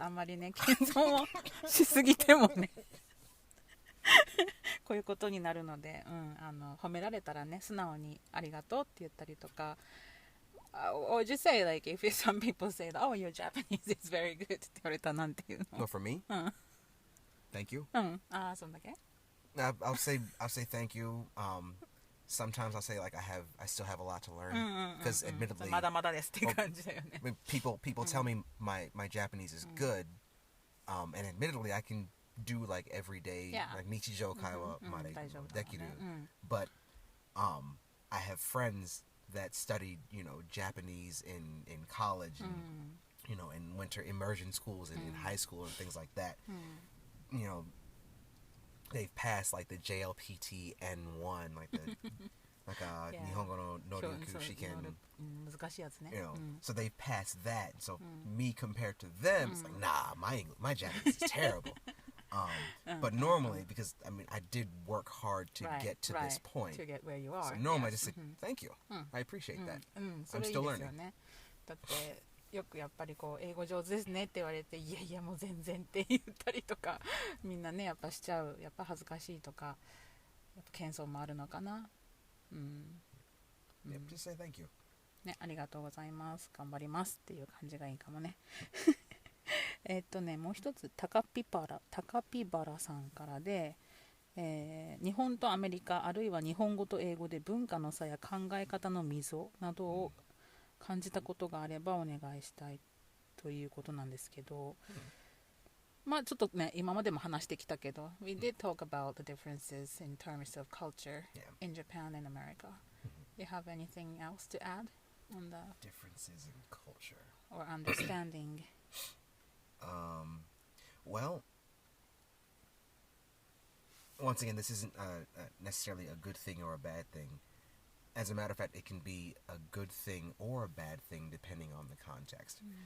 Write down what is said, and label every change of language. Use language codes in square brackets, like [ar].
[ja] あんまりね謙遜をしすぎてもねこういうことになるので、褒められたらね素直にありがとうって言ったりとか。 [en] Or just say like if some people say, oh, your Japanese is very good [ja] って言われたらなんて言うの [en] No, for me? Thank you. [ja] ああそんだけ [en] I'll say thank you. Sometimes I'll say like I still have a lot to learn because admittedly [ja] まだまだですっていう感じだよね [en] people tell me my Japanese is good, and admittedly I can do like everyday like [ja] nichijou kaiwa made dekiru, [en] but I have friends that studied Japanese in college and in winter immersion schools and in high school and things like that. They've passed like the JLPT N1, like the Nihongo no Noryoku Shiken. [ja] 難しいやつね [en] So they've passed that. So me compared to them, it's like, nah, my Japanese is terrible. But normally, because I did work hard to get to this point. To get where you are. So normally I just say, thank you. I appreciate that. [ja] それいいですよねだってよくやっぱりこう英語上手ですねって言われていやいやもう全然って言ったりとかみんなねやっぱしちゃうやっぱ恥ずかしいとかやっぱ謙遜もあるのかな [en] Yep, just say thank you. [ja] ねありがとうございます頑張りますっていう感じがいいかもねもう一つタカピバラさんからで、日本とアメリカあるいは日本語と英語で文化の差や考え方の溝などを感じたことがあればお願いしたいということなんですけど、まあちょっとね今までも話してきたけど [en] We did talk about the differences in terms of culture in Japan and America. Do you have anything else to add on the Differences in culture or understanding? Well, once again, this isn't necessarily a good thing or a bad thing. As a matter of fact, it can be a good thing or a bad thing depending on the context.